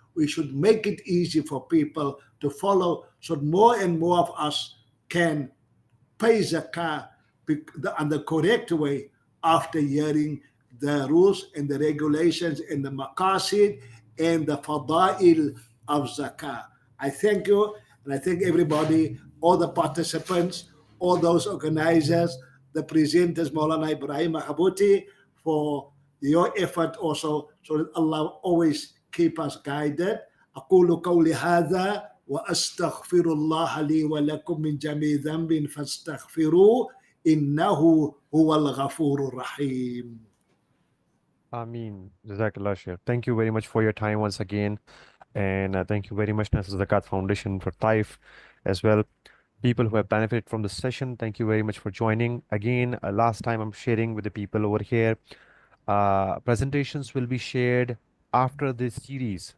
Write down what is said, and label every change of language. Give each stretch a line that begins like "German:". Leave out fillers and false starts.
English: We should make it easy for people to follow so more and more of us can pay zakah in the correct way after hearing the rules and the regulations and the maqasid and the fada'il of zakah. I thank you, and I thank everybody, all the participants, all those organizers, the presenters, Maulana Ibrahim Mahabuti, for your effort also, so that Allah always keep us guided.
Arabic: أقول قولي هذا وأستغفر الله لي ولكم من جميع ذنب فاستغفروه إنه هو الغفور الرحيم. Ameen. Jazakallah Shaykh.
English: Thank you very much for your time once again. And thank you very much, Nasr Zakat Foundation for TAIF as well. People who have benefited from the session, thank you very much for joining. Again, last time I'm sharing with the people over here. Presentations will be shared after this series.